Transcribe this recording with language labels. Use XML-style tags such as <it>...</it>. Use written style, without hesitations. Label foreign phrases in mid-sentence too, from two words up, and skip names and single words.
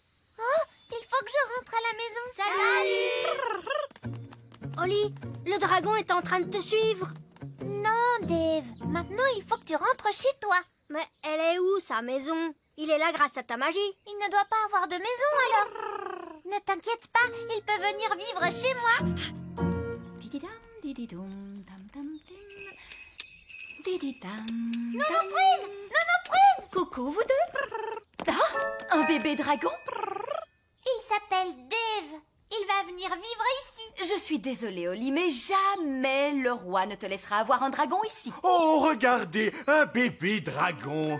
<fr>Oh, il faut que je rentre à la maison. Salut! Oli, le dragon est en train de te suivre. Non, Dave. Maintenant, il faut que tu rentres chez toi. Mais elle est où, sa maison? Il est là grâce à ta magie. Il ne doit pas avoir de maison, alors. Ne t'inquiète pas, il peut venir vivre chez moi. Dididam, dididoum, dam, dam, dim. Dididam, Non, dam. Prune! Non, Prune! Coucou, vous deux. Ah, un bébé dragon? Il s'appelle Dave. Il va venir vivre ici. Je suis désolée, Oli, mais jamais le roi ne te laissera avoir un dragon ici. Oh, regardez, un bébé dragon.</fr>